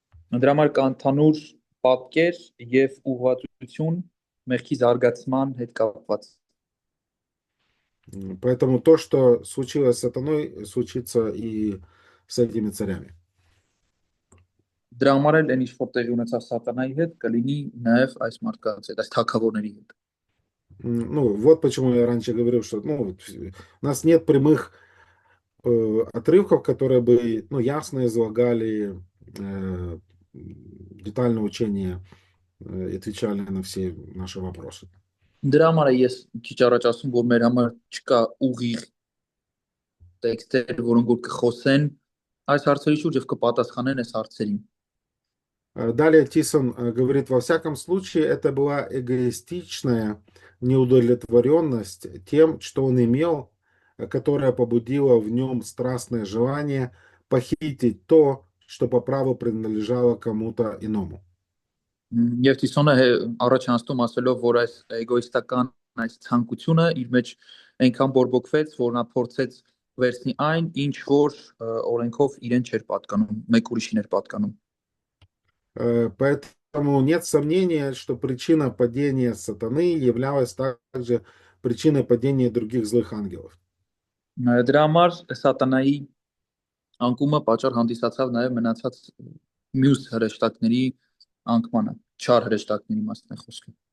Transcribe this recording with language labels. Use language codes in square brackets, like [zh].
[hy] Դրա համար կա ընդհանուր պատկեր եւ ուղղվածություն մեղքի զարգացման հետ կապված։ [ru] Поэтому то, что случилось с сатаной, случится и с этими царями. [hy] Դրա համար էլ այն ինչ որ տեղի ունեցավ սատանայի հետ կլինի նաեւ այս մարդկանց հետ, այս թագավորների հետ։ [ru] Ну, вот почему я раньше говорил, что ну, у нас нет прямых отрывков, которые бы ну, ясно излагали детальное учение и отвечали на все наши вопросы. [hy] Դրա համար է ես քիչ առաջ ասում, որ մեր համար չկա ուղիղ տեքստեր, որոնք որ կխոսեն այս հարցերի շուրջ եւ կպատասխանեն այս հարցերին։ [ru] Далее Тисон говорит, во всяком случае, это была эгоистичная неудовлетворенность тем, что он имел, которая побудила в нем страстное желание похитить то, что по праву принадлежало кому-то иному. [hy] Եվ Տիսոնը առաջանցում ասելով, որ այս էգոիստական այս ցանկությունը իր մեջ այնքան բորբոքվեց, որ նա փորձեց վերցնի այն, ինչ որ օրենքով իրեն չէր պատկանում, մեկ ուրիշին էր պատկանում։ [ru] Поэтому нет сомнения, что причина падения сатаны являлась также причиной падения других злых ангелов. [hy] Դրա համար սատանայի անկումը պատճառ հանդիսացավ նաև մնացած մյուս հրեշտակների անկմանը, չար հրեշտակների մասն է խոսքը։